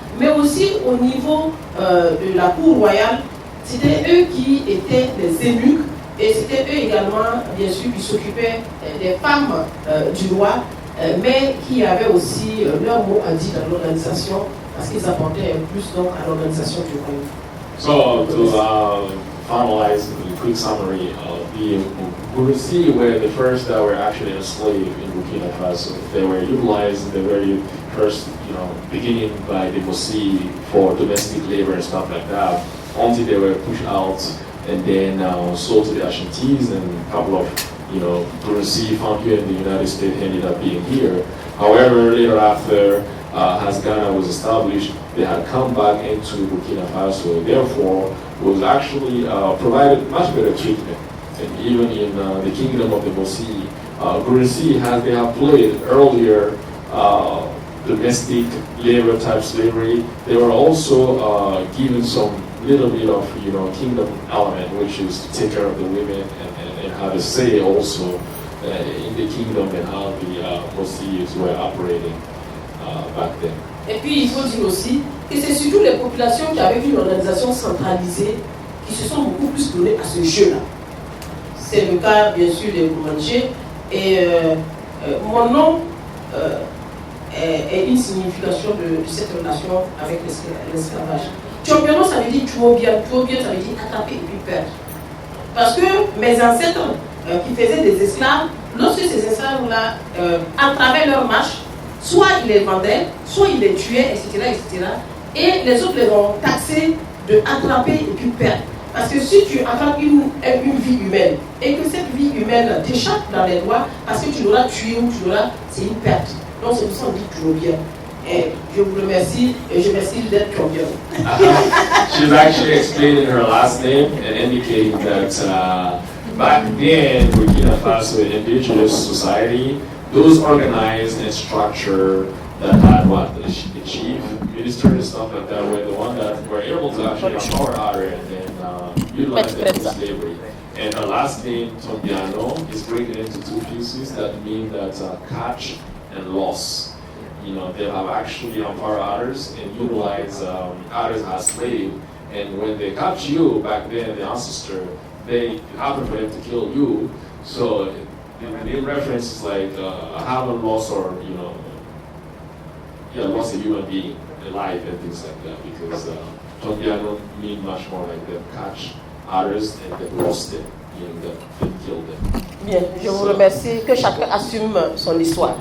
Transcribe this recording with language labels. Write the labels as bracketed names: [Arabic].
[French] Mais aussi au niveau de la cour royale, c'était eux qui étaient les eunuques, et c'était eux également, bien sûr, qui s'occupaient des femmes du roi, mais qui avaient aussi leur mot à dire dans l'organisation, parce qu'ils apportaient plus donc à l'organisation du royaume. [English] So to finalize the quick summary of the Burusi were the first that were actually enslaved in Burkina Faso. They were utilized in the very first, beginning by the Mosi for domestic labor and stuff like that, until they were pushed out and then sold to the Ashantis, and a couple of, Burusi found here in the United States ended up being here. However, later after, as Ghana was established, they had come back into Burkina Faso. Therefore, was actually provided much better treatment. And even in the kingdom of the Mosi, Burusi they have played earlier domestic labor type slavery. They were also given some little bit of kingdom element, which is to take care of the women and have a say also in the kingdom and how the Mosis were operating back then. [French] Et puis il faut dire aussi que c'est surtout les populations qui avaient une organisation centralisée qui se sont beaucoup plus données à ce jeu-là. C'est le cas bien sûr des Boumanchés, et mon nom est une signification de cette relation avec l'esclavage. Tchombiano, ça veut dire Tchouobien, ça veut dire attraper et puis perdre. Parce que mes ancêtres qui faisaient des esclaves, lorsque ces esclaves-là attrapaient leur marche, soit ils les vendaient, soit ils les tuaient, etc., etc. Et les autres les ont taxés de attraper et puis perdre. Parce que si tu attrapes une vie humaine et que cette vie humaine t'échappe dans les doigts parce que tu l'auras tué ou tu l'auras, c'est une perte. Donc c'est pour ça qu'on dit toujours bien. Et je vous remercie et je merci d'être bien. [English] She's actually explaining her last name and indicating that back then, Burkina Faso indigenous society, those organized and structured that had the chief, minister and stuff like that were the one that were able to actually empower others and then utilize them for slavery. And her last name, Tombiano, is broken into two pieces that mean that catch and loss. They have actually empowered others and utilized others as slaves. And when they catch you back then, the ancestor, they happen for them to kill you. So the reference is like I haven't lost or lost a human being, a life and things like that, because Tombiano mean much more like they catch others and they lost them, they killed them. [French] Bien, je vous remercie, que chacun assume son histoire.